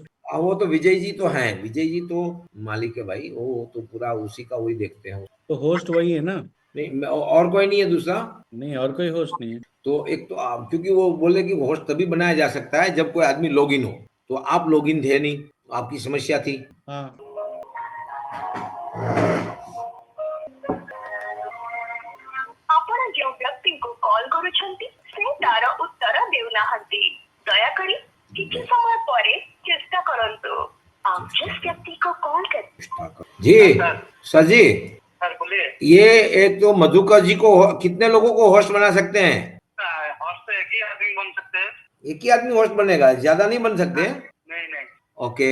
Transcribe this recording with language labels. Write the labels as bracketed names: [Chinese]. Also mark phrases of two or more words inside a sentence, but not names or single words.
[Hindi] वो तो विजय जी तो हैं, विजय जी तो मालिक है भाई, वो तो पूरा उसी का वही देखते हैं। तो होस्ट वही है ना? नहीं और कोई नहीं है दूसरा। नहीं और कोई होस्ट नहीं है। तो एक तो आप, क्योंकि वो बोले कि होस्ट तभी बनाया जा सकता है जब कोई आदमी लॉगिन हो। तो आप लॉगिन थे नहीं, तो आपकी समस्या थी। हाँ [Odia] ଆପଣ ଯେଉଁ ବ୍ୟକ୍ତିଙ୍କୁ କଲ୍ କରୁଛନ୍ତି ସେ ତାର ଉତ୍ତର ଦେଉନାହାନ୍ତି, ଦୟାକରି କିଛି ସମୟ ପରେ ଚେଷ୍ଟା କରନ୍ତୁ। [Hindi] आप जिस व्यक्ति को कॉल कर जी सर जी। सर बोलिए। ये एक तो मधुकर जी को कितने लोगों को होस्ट बना सकते हैं? होस्ट तो एक ही आदमी बन सकते हैं। एक ही आदमी होस्ट बनेगा, ज्यादा नहीं बन सकते? नहीं नहीं। ओके।